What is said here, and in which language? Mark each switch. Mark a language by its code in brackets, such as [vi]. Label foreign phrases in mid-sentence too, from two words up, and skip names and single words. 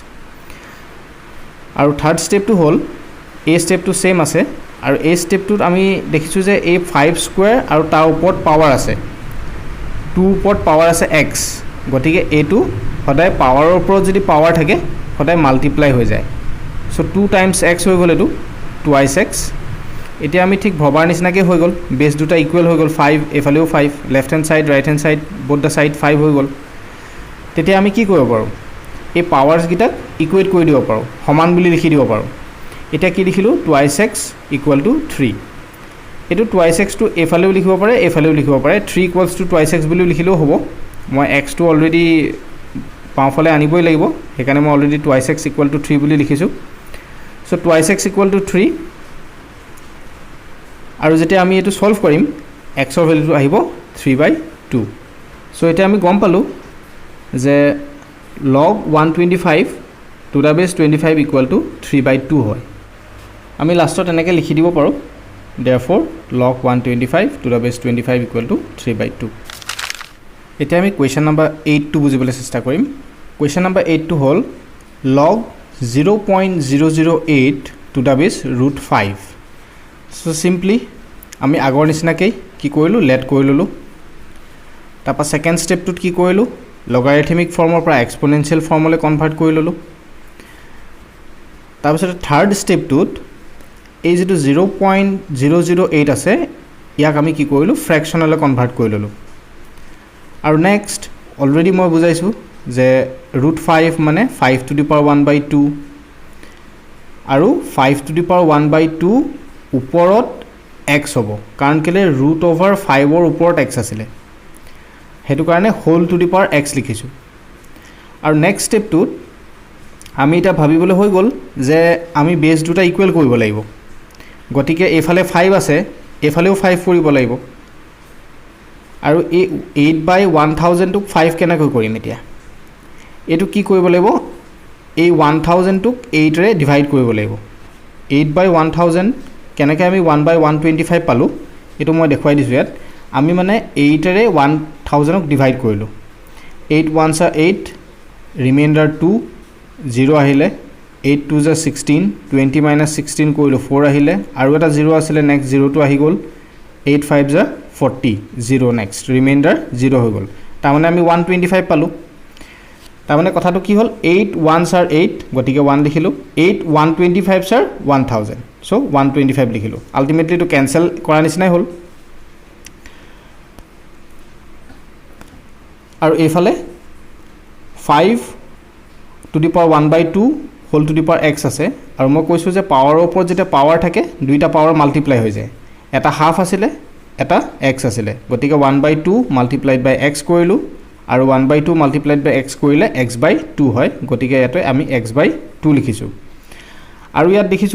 [as] আৰু থাৰ্ড স্টেপটো হ'ল এই স্টেপটো সেম আছে আৰু এই স্টেপটোত আমি দেখিছো যে এই 5 স্কয়াৰ আৰু তাৰ ওপৰত পাৱাৰ আছে 2 ওপৰত পাৱাৰ আছে x গতিকে এটো সদায় পাৱাৰৰ ওপৰত যদি পাৱাৰ থাকে সদায় মাল্টিপ্লাই হৈ যায় [en] so 2 times x [as] হৈ গল এটো [en] twice x [as] এতিয়া আমি ঠিক ভবাৰ নিচিনাকে হৈ গল বেস দুটা ইকুৱেল হৈ গল 5 এফালেও 5 [en] left hand side right hand side both the side [as] 5 হৈ গল তেতিয়া আমি কি কৰিব পাৰো এই পাৱাৰস গিটা ইকুৱেট কৰি দিব পাৰো সমান বুলি লিখি দিব পাৰো এটা কি লিখিলো [en] twice x equal to 3 [as] এটো টুৱাইস x টু এফালেও লিখিব পাৰে এফালেও লিখিব পাৰে [en] 3 equals to twice x [as] বুলি লিখিলেও হ'ব মই x টু অলৰেডি পাওফালে আনিবই লাগিব হেকানে মই অলৰেডি [en] twice x equal to 3 [as] বুলি লিখিছো [en] so twice x equal to 3 [as] আৰু যেতিয়া আমি এটো সলভ কৰিম x ৰ ভ্যালুটো আহিব 3/2 সো এটা আমি গম পালো যে [en] log 125 to the base 25 equal to 3/2 [as] হয় আমি লাষ্টত এনেকৈ লিখি দিব পাৰো [en] therefore log 125 to the base 25 equal to 3/2 [as] এতিয়া আমি [en] question number [as] 8 টো বুজিবলৈ চেষ্টা কৰিম [en] question number [as] 8 টো হ'ল [en] log 0.008 to the base √5 so simply [as] আমি আগৰ নিচিনাকৈ কি কৰিলো লেট কৰি ললো তাৰপা সেকেন্ড স্টেপটোত কি কৰিলো লগাৰিথমিক ফৰ্মৰ পৰা এক্সপোনেনশিয়েল ফৰ্মলৈ কনভাৰ্ট কৰি ললো তাৰপিছত থাৰ্ড স্টেপটোত এই যেটো 0.008 আছে ইয়াক আমি কি কৰিলো ফ্ৰেকশনলৈ কনভাৰ্ট কৰি ললো আৰু [en] next already [as] মই বুজাইছো যে √5 মানে [en] 5 to the power 1/2 [as] আৰু 5 [en] to the power 1/2 [as] ওপৰত x হ'ব কাৰণ কেলে √5 ৰ ওপৰত x আছিল হেতু কাৰণে হোল [en] to the power x [as] লিখিছো আৰু নেক্সট স্টেপটোত আমি এটা ভাবিবলৈ হৈ গল যে আমি বেস দুটা ইকুৱেল কৰিব লাগিব গতিকে এফালে 5 আছে এফালেও 5 কৰিব লাগিব আৰু এই 8/1000 টোক 5 কেনেকৈ কৰিম এতিয়া এটো কি কৰিব লাগিব এই 1000 টোক 8 ৰে ডিভাইড কৰিব লাগিব 8/1000 কেনেকৈ আমি 1/125 পালো এটো মই দেখুৱাই দিছো ইয়াত আমি মানে 8 ৰে 1000 ক ডিভাইড কৰিলো [en] 8 ones are 8 remainder 2 [as] 0 আহিলে [en] 8 2s are 16 20 minus 16 [as] কৰিলো 4 আহিলে আৰু এটা 0 আছিল নেক্সট 0 টো আহি গল [en] 8 5s are 40 0 next remainder [as] 0 হৈ গল তাৰ মানে আমি 125 পালো তাৰ মানে কথাটো কি হল [en] 8 ones are 8 [as] গতিকে 1 লিখিলো [en] 8 125s are 1000 so 125 [as] লিখিলো [en] ultimately to cancel [as] কৰা নিচিনাই হল আৰু এফালে 5 [en] to the power 1/2 [as] হোল [en] to the power x [as] আছে আৰু মই কৈছোঁ যে পাৱাৰৰ ওপৰত যেতিয়া পাৱাৰ থাকে দুইটা পাৱাৰ মাল্টিপ্লাই হৈ যায় এটা হাফ আছিলে এটা x আছিলে গতিকে [en] 1/2 multiplied by x [as] কৰিলোঁ আৰু [en] 1/2 multiplied by x [as] কৰিলে x/2 হয় গতিকে ইয়াতে আমি x/2 লিখিছোঁ আৰু ইয়াত দেখিছোঁ